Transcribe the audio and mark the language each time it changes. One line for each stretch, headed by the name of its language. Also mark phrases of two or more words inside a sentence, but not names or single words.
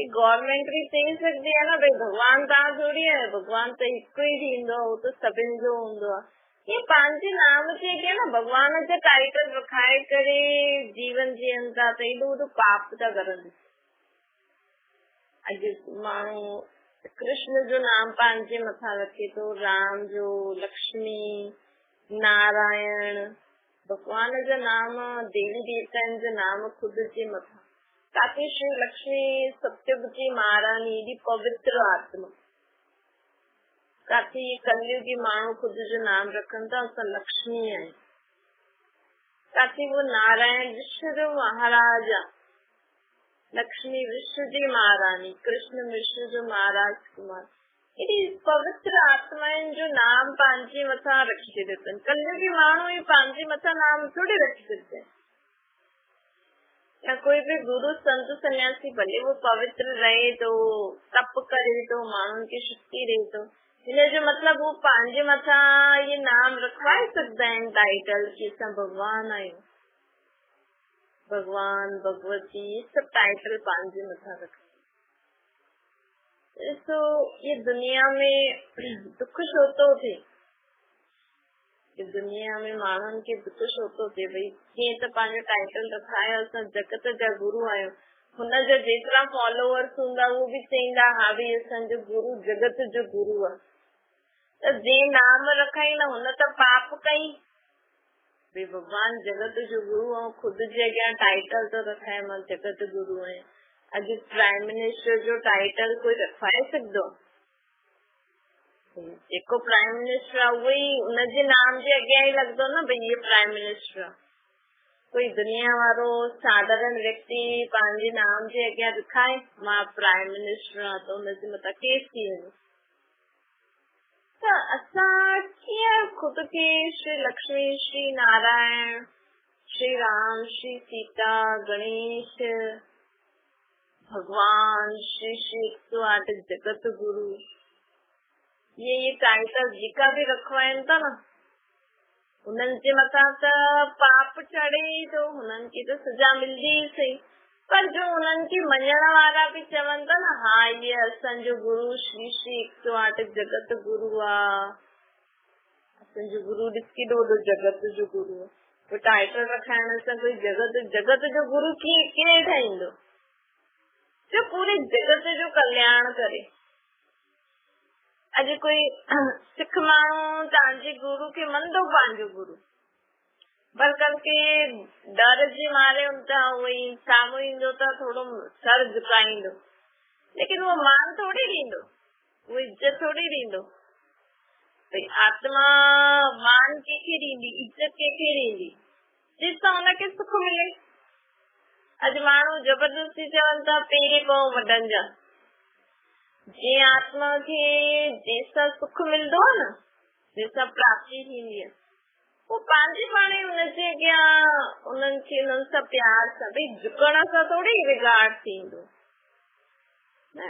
Sindhi: गवर्नमेंट भी चई सकदी आहे न भई भगवान तव्हां थोड़ी आहे, भगवान त हिकु ई थींदो, उहो त सभिनि जो हूंदो आहे। ये पंहिंजे नाम जे अॻियां न भगवान जा टाइटल रखाए करे जीवन जीअनि था त एॾो वॾो पाप था करनि। अॼु माण्हू कृष्ण जो नाम पंहिंजे मथां रखे थो, राम जो, लक्ष्मी, नारायण, भगवान जा नाम, देवी देवताउनि जा नाम खुद जे मथां। ताकि श्री लक्ष्मी सत्यवती महारानी एॾी पवित्र आत्मा, काथे कलयुगी माण्हू खुद जो नाम रखनि था असां लक्ष्मी आहियूं, काथे वो नारायण विश्व जो महाराज आहे, लक्ष्मी विश्व जी महारानी, कृष्ण विश्व जो महाराज कुमार। एॾी पवित्र आत्माउनि जो नाम पंहिंजे मथां रखी छॾियो अथनि। कलयुगी माण्हू ई पंहिंजे मथां नाम थोड़ी रखी सघंदा आहिनि। या कोई भी गुरु संत सन्यासी भले वो पवित्र रहे तो, तप करे तो, माण्हुनि खे शक्ति ॾे तो, हिन जो मतलब वो पंहिंजे मथां ये नाम रखवाए सघंदा आहिनि टाइटल कि असां भगवान आहियूं, भगवान भगवती, सब टाइटल पंहिंजे मथां रख। तो ये दुनिया में दुख छो थो थिए, दुनिया में माण्हुनि खे दुख छो थो थिए? भई कीअं त पंहिंजो टाइटल रखायो असां जगत जा गुरु आहियूं, हुनजा जेतिरा फॉलोअर्स हूंदा उहो भी चईंदा हा भई असांजो गुरु जगत जो गुरु आहे। त जे नाम रखाई न हुन त पाप कई, भई भगवान जगत जो गुरु ऐं खुद जे अॻियां टाइटल तो रखाए मां जगत गुरु आहियां। अॼु
English: prime minister
Sindhi: जो टाइटल कोई रखाए सघंदो? जेको
English: prime minister
Sindhi: आहे उहो ई उनजे नाम जे अॻियां ई लॻंदो न भई ये
English: prime minister
Sindhi: आहे। कोई दुनिया वारो साधारण व्यक्ति पंहिंजे नाम जे अॻियां लिखाए मां
English: prime minister
Sindhi: आहियां त हुनजे मथां केस थी वेंदो। त असां कीअं खुद खे श्री लक्ष्मी, श्री नारायण, श्री राम, श्री सीता, गणेश, भगवान, श्री श्री 108 जगत गुरु, ये टाइटल जेका भी रखवाइनि था न, हुननि जे मथां त पाप चढ़े थो, हुननि खे त सजा मिलंदी ई सही। पर जो हुननि खे मञण वारा भी चवनि था न हा ये असांजो गुरु श्री श्री 108 जगत गुरु आहे, असांजो गुरु ॾिस केॾो वॾो जगत जो गुरु आहे। तो टाइटल रखाइण सां कोई जगत जो गुरु कीअं ठाहींदो जो पूरे जगत जो कल्याण करे। अॼु कोई सिख माण्हू तव्हांजे गुरु खे मन्दो पंहिंजो गुरु, पर के डर जे मारे उहोई साम्हूं ईंदो त थोड़ो सर झुकाईंदो, लेकिन वो मान थोड़ी ॾींदो, वो इज्जत थोड़ी ॾींदो। भई आत्मा मान कंहिंखे ॾींदी, इज्जत कंहिंखे ॾींदी? जिसां हुनखे सुख मिले। अॼु माण्हू जबरदस्ती चवनि था पेरे पओ वॾनि जा। जीअं आत्मा खे जंहिंसां सुख मिलंदो आहे न, जंहिंसां प्राप्ति थींदी आहे, वो पंहिंजे पाण ई हुनजे अॻियां उन्हनि खे उन्हनि सां प्यार सां, भई झुकण सां थोड़ी रिगार्ड थींदो न।